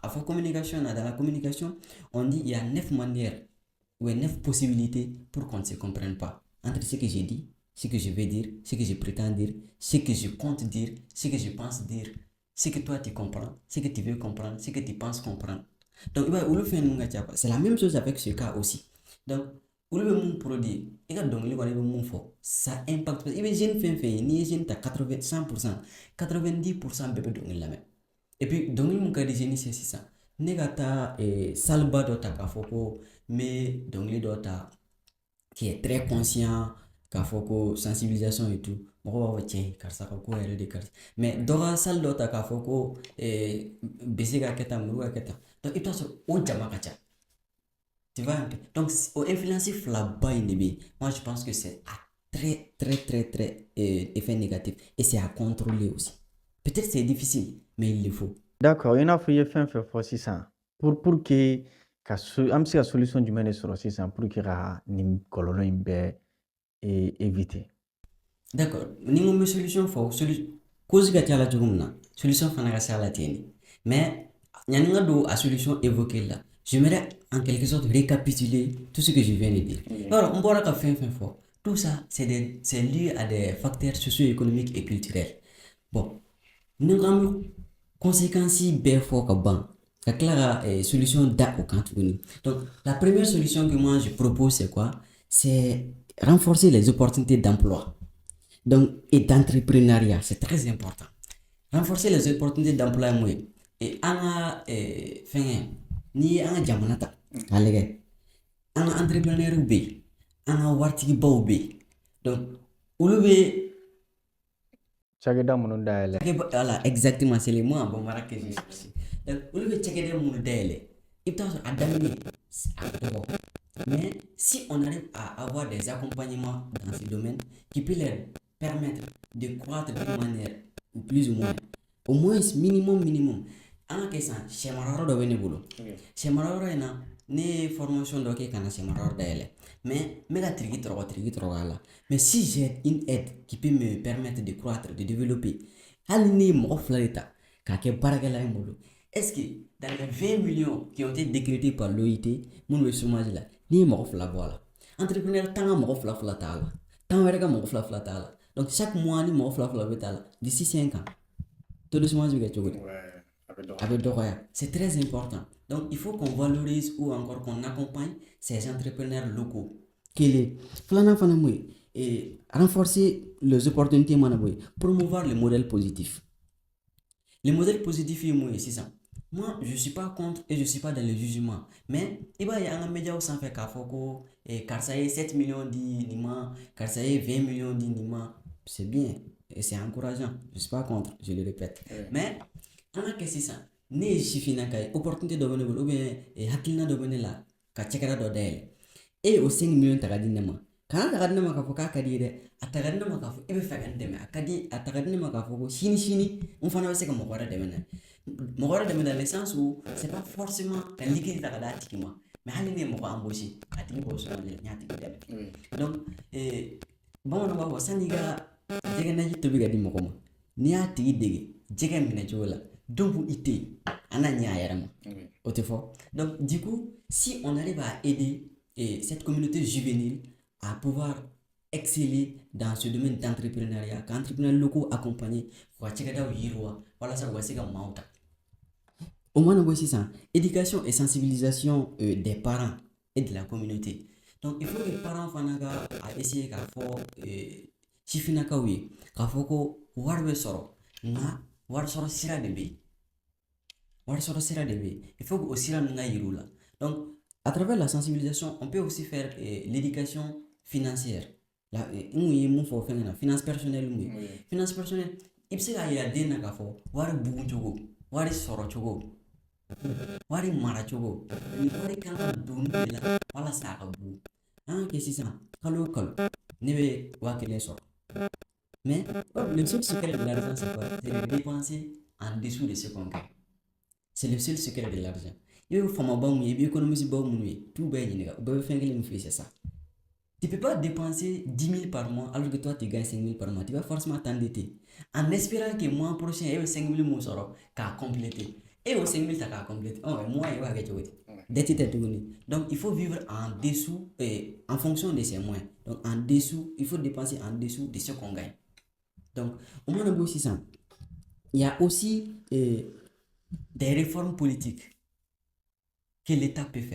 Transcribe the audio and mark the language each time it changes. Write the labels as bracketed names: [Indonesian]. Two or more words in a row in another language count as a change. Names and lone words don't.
[French] communication, dans la communication, on dit il y a 9 manières ou 9 possibilités pour qu'on ne se comprenne pas. Entre ce que j'ai dit, ce que je vais dire, ce que je prétends dire, ce que je compte dire, ce que je pense dire, ce que toi tu comprends, ce que tu veux comprendre, ce que tu penses comprendre. Donc, c'est la même chose avec ce cas aussi. Donc, [Bambara] olu bɛ mun produit i ka dɔnkili kɔnɔ i bɛ mun fɔ [French] ça impacte [Bambara] i bɛ jeune fɛn fɛn ye n'i ye jeune ta 100% 90% bɛɛ bɛ dɔnkili lamɛn [French] et puis [Bambara] dɔnkili mun ka di jeune c'est sisan ne ka taa saliba dɔ ta k'a fɔ ko n bɛ dɔnkili dɔ ta [French] qui est très conscient [Bambara] k'a fɔ ko [French] sensibilisation et tout [Bambara] mɔgɔ b'a fɔ cɛ karisa ka ko yɛrɛ de karisa mais dɔ ka sali dɔ ta k'a fɔ ko bese ka kɛ tan muru ka kɛ tan donc i bɛ taa sɔrɔ o jama ka ca. [French] Tu vois un peu. Donc, au influencif là-bas, moi je pense que c'est très, très, très, très effet négatif. Et c'est à contrôler aussi. Peut-être c'est difficile, mais il le faut. D'accord, il y en a fait fait 600. Pour que [Bambara] am se ka solution jumɛn de sɔrɔ sisan [French] pour que [Bambara] ka nin kɔlɔlɔ in bɛɛ éviter. D'accord. Ni n ko n bɛ solution fɔ cause ka ca la cogo min na solution fana ka ca la ten de mais yanni n ka don a [French] solution évoquée [Bambara] la [French] j'aimerais en quelque sorte récapituler tout ce que je viens de dire. Alors, on [Bambara] bɔra ka fɛn fɛn fɔ [French] tout ça c'est lié à des facteurs socio-économiques et culturels. Bon, [Bambara] ni n ko an bɛ conséquences bɛɛ fɔ ka ban ka tila ka solution da o kan tuguni. [French] Donc, la première solution que moi je propose c'est quoi? C'est renforcer les opportunités d'emploi. Donc, et d'entrepreneuriat, c'est très important. Renforcer les opportunités d'emploi, moi. [Bambara] Et ni an ka jamana ta k'a lajɛ an ka entrepreneur bɛ yen an ka waritigibaw bɛ yen donc olu bɛ cakɛda minnu dayɛlɛ [French] voilà exactement c'est le mot en bambara que j'ai cherché donc [Bambara] olu bɛ cakɛda minnu dayɛlɛ i bɛ taa sɔrɔ a daminɛ a ka dɔgɔ [French] mais si on arrive à avoir des accompagnements dans ce domaine qui peut leur permettre de croître d'une manière ou plus ou moins au moins minimum [Bambara] an ka kɛ sisan sɛmarayɔrɔ dɔ bɛ ne bolo sɛmarayɔrɔ in na ne ye formation dɔ kɛ ka na sɛmarayɔrɔ dayɛlɛ mais n bɛ ka tiriki tɔrɔkɔ a la [French] mais si j'ai une aide qui peut me permettre de croître de développer [Bambara] hali ne ye mɔgɔ fila de ta k'a kɛ baarakɛla ye n bolo [French] est-ce que dans les 20 millions qui ont été décrétés par l'OIT [Bambara] minnu bɛ chômage la n'i ye mɔgɔ fila bɔ a la entrepreneur tan ka mɔgɔ fila t'a la tan wɛrɛ ka mɔgɔ fila t'a la [French] donc chaque mois [Bambara] ni mɔgɔ fila bɛ t'a la [French] d'ici 5 ans taux de chômage [Bambara] bɛ kɛ cogo di a bɛ dɔgɔya [French] c'est très important donc il faut qu'on valorise ou encore qu'on accompagne ces entrepreneurs locaux [Bambara] kelen filanan fana mun ye [French] renforcer les opportunités [Bambara] mana bɔ yen [French] promouvoir le modèle positif le modèle positif [Bambara] ye mun ye sisan [French] moi je suis pas contre et je suis pas dans le jugement mais [Bambara] i b'a ye an ka médiaw sanfɛ k'a fɔ ko karisa ye 7 millions di nin ma karisa ye 20 millions di nin ma [French] c'est bien et c'est encourageant je suis pas contre je le répète mais [Bambara] an ka kɛ sisan ne ye sifinnaka ye opportunité dɔ bɛ ne bolo ou bien hakilina dɔ bɛ ne la ka cɛkɛda dɔ dayɛlɛ e ye o 5 millions ta ka di ne ma kana ta ka di ne ma k'a fɔ k'a ka di ye dɛ a ta ka di ne ma k'a fɔ e bɛ fɛ ka n dɛmɛ a ta ka di ne ma k'a fɔ ko sini n fana bɛ se ka mɔgɔ wɛrɛ dɛmɛ n'a ye mɔgɔ wɛrɛ dɛmɛ [French] dans le sens où c'est pas forcément [Bambara] ka liquide ta ka d'a tigi ma mais hali ne ye mɔgɔ embauché a tigi b'o sɔrɔ n y'a tigi dɛmɛ donc bamananw b'a fɔ san'i ka jɛgɛ naji tobi ka di mɔgɔ ma n'i y'a tigi dege jɛgɛ minɛ cogo la dɔ b'u i tɛ yen an na ɲɛ a yɛrɛ ma o tɛ fɔ [French] donc du coup si on arrive à aider cette communauté juvénile à pouvoir exceller dans ce domaine d'entrepreneuriat qu'entrepreneurs locaux accompagnés [Bambara] fo ka cɛkɛdaw yiriwa walasa u ka se ka maaw ta o mana bɔ sisan [French] éducation et sensibilisation des parents et de la communauté donc il faut que [Bambara] parents fana ka a essayer k'a fɔ sifinnakaw ye k'a fɔ ko wari bɛ sɔrɔ nka wari sɔrɔ sira de bɛ yen [French] il faut que [Bambara] o sira ninnu ka yir'u la [French] donc à travers la sensibilisation on peut aussi faire l'éducation financière [Bambara] n kun ye mun fɔ fɛn na [French] finance personnelle [Bambara] mun ye [French] finance personnelle [Bambara] i bɛ se k'a yira den na k'a fɔ wari bugun cogo wari sɔrɔ cogo wari mara cogo ni wari kan ka don de la walasa a ka bugun an ka kɛ sisan kalo o kalo ne bɛ 1000 sɔrɔ [French] mais le seul secret de l'argent c'est quoi? C'est de dépenser en dessous de ce qu'on gagne. C'est le seul secret de l'argent. Il y a [Bambara] famaba mun ye, [French] il y a économiste [Bambara] ba mun ye, tout bɛɛ ɲininka, u bɛɛ bɛ fɛn kelen min f'i ye, [French] c'est ça. Tu peux pas dépenser 10 000 par mois alors que toi tu gagnes 5 000 par mois. Tu vas forcément t'endetter en espérant que le mois prochain, il y a 5 000 [Bambara] mun sɔrɔ [French] k'a compléter. Et au 5 000, tu as complété. Oh, moi, il va quelque chose. Donc, il faut vivre en dessous, en fonction de ses moyens. Donc, en dessous, il faut dépenser en dessous de ce qu'on gagne. Donc, au moins, on a aussi ça. Il y a aussi des réformes politiques que l'État peut faire.